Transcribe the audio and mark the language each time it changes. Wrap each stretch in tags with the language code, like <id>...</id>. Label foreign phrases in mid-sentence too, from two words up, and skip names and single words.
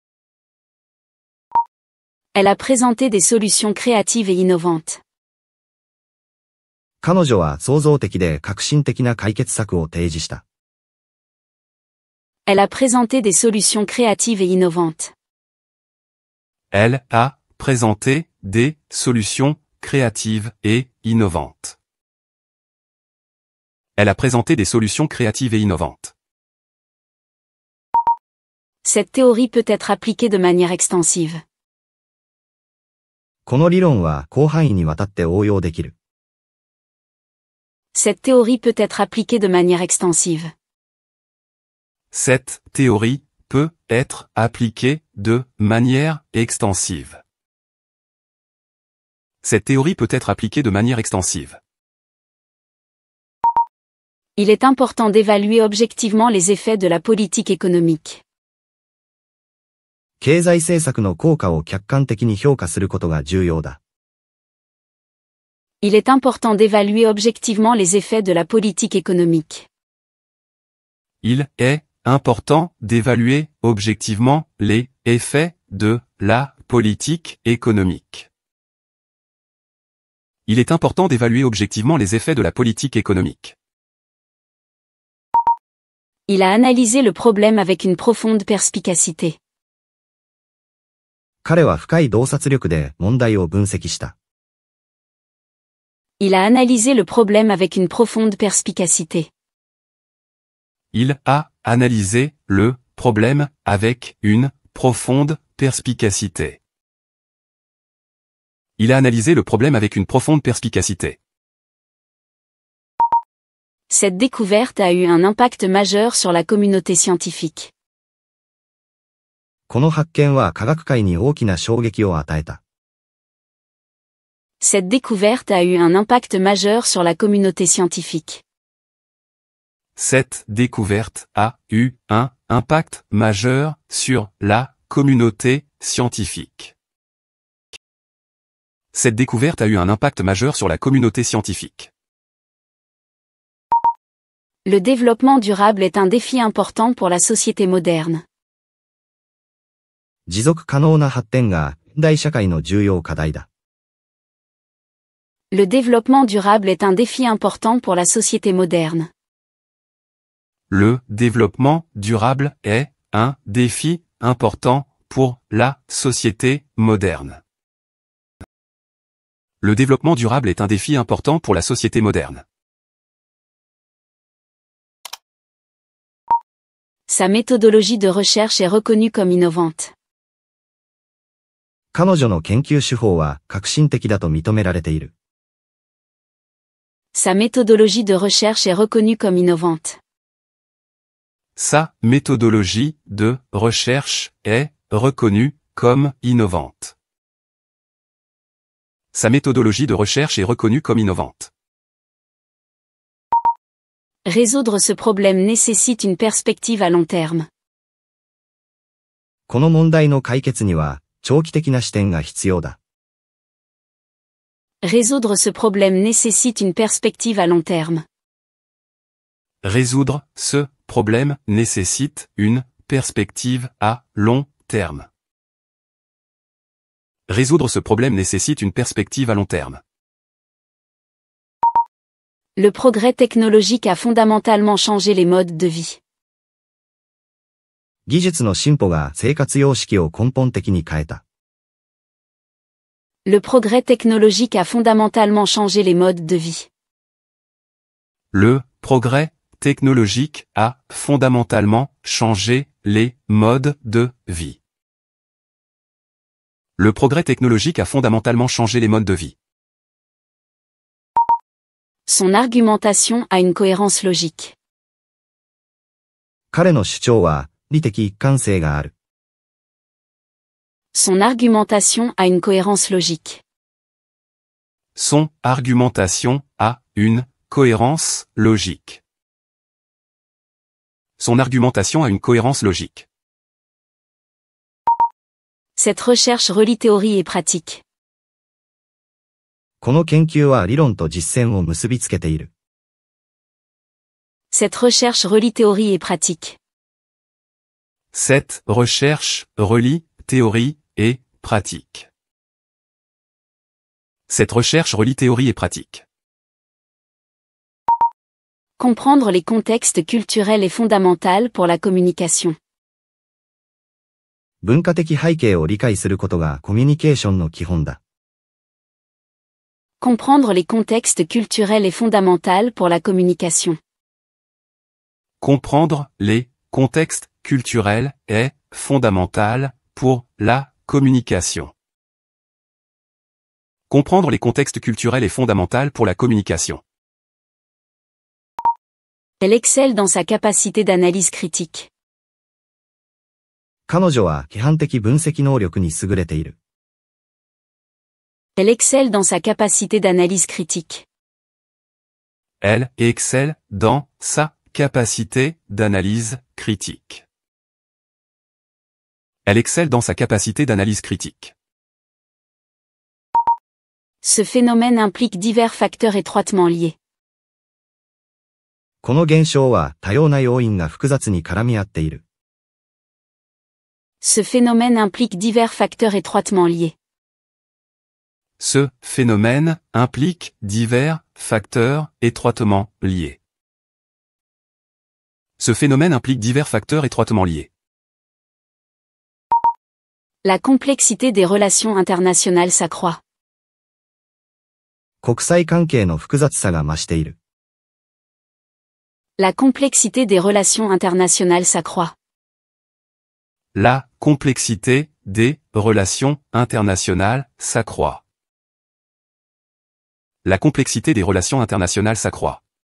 <fr>Elle a présenté des solutions créatives et innovantes.</fr> <ja>彼女は創造的で革新的な解決策を提示した。</ja> <fr>Elle a présenté des solutions créatives et innovantes. Elle a présenté des solutions créatives et innovantes. Elle a présenté des solutions créatives et innovantes. Cette théorie peut être appliquée de manière extensive.</fr> <ja>この理論は広範囲にわたって応用できる。</ja> <fr>Cette théorie peut être appliquée de manière extensive. Cette théorie peut être appliquée de manière extensive. Cette théorie peut être appliquée de manière extensive. Il est important d'évaluer objectivement les effets de la politique économique.</fr> <ja>経済政策の効果を客観的に評価することが重要だ。</ja> <fr>Il est important d'évaluer objectivement les effets de la politique économique. Il est important d'évaluer objectivement les effets de la politique économique. Il est important d'évaluer objectivement les effets de la politique économique. Il a analysé le problème avec une profonde perspicacité.</fr> <ja>彼は深い洞察力で問題を分析した。</ja> <fr>Il a analysé le problème avec une profonde perspicacité. Il a analysé le problème avec une profonde perspicacité. Il a analysé le problème avec une profonde perspicacité. Cette découverte a eu un impact majeur sur la communauté scientifique.</fr> <ja>この発見は科学界に大きな衝撃を与えた。</ja> <fr>Cette découverte a eu un impact majeur sur la communauté scientifique. Cette découverte a eu un impact majeur sur la communauté scientifique. Cette découverte a eu un impact majeur sur la communauté scientifique. Le développement durable est un défi important pour la société moderne.</fr> <ja>持続可能な発展が現代社会の重要課題だ。</ja> <fr>Le développement durable est un défi important pour la société moderne. Le développement durable est un défi important pour la société moderne. Le développement durable est un défi important pour la société moderne. Sa méthodologie de recherche est reconnue comme innovante.</fr> <ja>彼女の研究手法は革新的だと認められている。</ja> <fr>Sa méthodologie de recherche est reconnue comme innovante. Sa méthodologie de recherche est reconnue comme innovante. Sa méthodologie de recherche est reconnue comme innovante. Résoudre ce problème nécessite une perspective à long terme.</fr> <ja>この問題の解決には長期的な視点が必要だ。</ja> <fr>Résoudre ce problème nécessite une perspective à long terme. Résoudre ce problème nécessite une perspective à long terme. Résoudre ce problème nécessite une perspective à long terme. Le progrès technologique a fondamentalement changé les modes de vie.</fr> <ja>技術の進歩が生活様式を根本的に変えた。</ja> <fr>Le progrès technologique a fondamentalement changé les modes de vie. Le progrès technologique a fondamentalement changé les modes de vie. Le progrès technologique a fondamentalement changé les modes de vie. Son argumentation a une cohérence logique.</fr> <ja>彼の主張は理的一貫性がある。</ja> <fr>Son argumentation a une cohérence logique. Son argumentation a une cohérence logique. Son argumentation a une cohérence logique. Cette recherche relie théorie et pratique.</fr> <ja>この研究は理論と実践を結びつけている。</ja> <fr>Cette recherche relie théorie et pratique. Cette recherche relie théorie et pratique. Cette recherche relie théorie et pratique. Comprendre les contextes culturels est fondamental pour la communication.</fr> <ja>文化的背景を理解することがコミュニケーションの基本だ。</ja> <fr>Comprendre les contextes culturels est fondamental pour la communication. Comprendre les contextes culturels est fondamental pour la communication. Comprendre les contextes culturels est fondamental pour la communication. Elle excelle dans sa capacité d'analyse critique.</fr> <ja>彼女は規範的分析能力に優れている。</ja> <fr>Elle excelle dans sa capacité d'analyse critique. Elle excelle dans sa capacité d'analyse critique. Elle excelle dans sa capacité d'analyse critique. Ce phénomène implique divers facteurs étroitement liés.</fr> <ja>この現象は多様な要因が複雑に絡み合っている。</ja> <fr>Ce phénomène implique divers facteurs étroitement liés. Ce phénomène implique divers facteurs étroitement liés. Ce phénomène implique divers facteurs étroitement liés. La complexité des relations internationales s'accroît.</fr> <ja>国際関係の複雑さが増している。</ja> <fr>La complexité des relations internationales s'accroît. La complexité des relations internationales s'accroît. La complexité des relations internationales s'accroît.</fr>